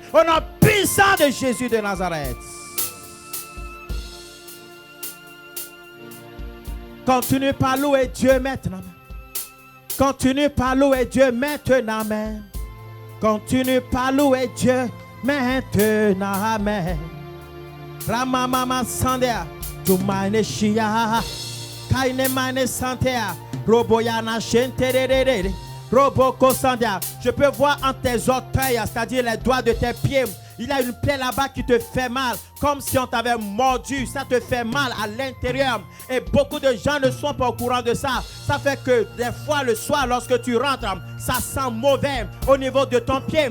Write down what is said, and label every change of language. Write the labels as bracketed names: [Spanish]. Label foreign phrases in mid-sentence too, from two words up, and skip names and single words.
[French] Au nom puissant de Jésus de Nazareth. Continue par louer Dieu maintenant. Continue par louer Dieu maintenant. Continue par louer Dieu maintenant. Amen. Ramamama Sandea. Tumane Shia. Kaine Mane Santea. Roboyana Shenterere. Roboko Sandia. Je peux voir en tes orteils, c'est-à-dire les doigts de tes pieds. Il y a une plaie là-bas qui te fait mal, comme si on t'avait mordu. Ça te fait mal à l'intérieur. Et beaucoup de gens ne sont pas au courant de ça. Ça fait que des fois le soir, lorsque tu rentres, ça sent mauvais au niveau de ton pied.